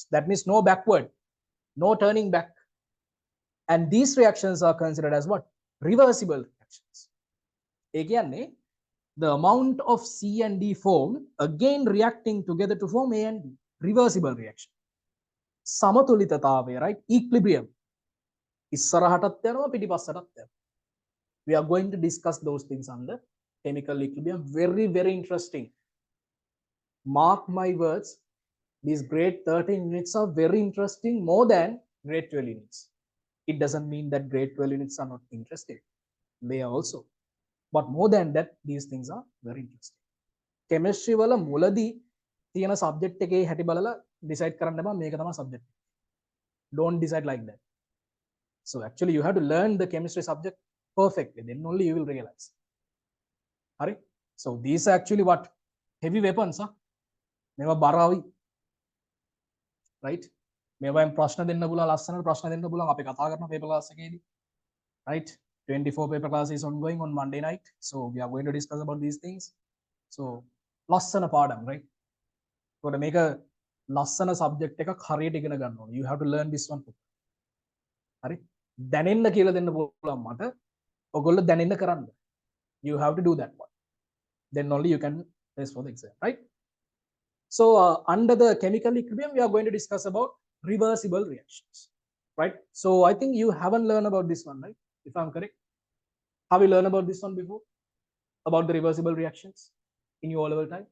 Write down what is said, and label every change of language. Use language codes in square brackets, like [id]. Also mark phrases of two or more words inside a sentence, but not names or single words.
[en] That means no backward, no turning back. And these reactions are considered as what? Reversible reactions. Again, the amount of C and D formed again reacting together to form A and B. Reversible reaction. [si] Samatulitataave, right? [en] Equilibrium. [si] ඉස්සරහටත් යනවා පිටිපස්සටත් යනවා. [en] We are going to discuss those things under chemical equilibrium. Very, very interesting. Mark my words, these grade 13 units are very interesting, more than grade 12 units. It doesn't mean that grade 12 units are not interesting. They are also. But more than that, these things are very interesting. [si] Chemistry වල මුලදී තියෙන subject එකේ හැටි බලලා decide කරන්න බෑ මේක තමයි subject. [en] Don't decide like that. So actually you have to learn the chemistry subject perfectly, then only you will realize. [si] Hari? [en] So these are actually what? Heavy weapons, [si] huh? මේවා බරාවි. Right? මේවායින් ප්‍රශ්න දෙන්න පුළුවන්, ලස්සනට ප්‍රශ්න දෙන්න පුළුවන් අපි කතා කරන paper class එකේදී. [en] Right? 24 paper class is ongoing on Monday night. So we are going to discuss about these things. [si] So ලස්සන පාඩම්, right? ඒකට මේක ලස්සන subject එකක් හරියට ඉගෙන ගන්න ඕනේ. [en] You have to learn this one. [si] හරි? දැනෙන්න කියලා දෙන්න පුළුවන් මට. ඔයගොල්ලෝ දැනෙන්න කරන්න. [en] You have to do that one. Then only you can face for the exam, right? So under the chemical equilibrium, we are going to discuss about reversible reactions, right? So I think you haven't learned about this one, right? If I'm correct. Have you learned about this one before? About the reversible reactions in your O-level time?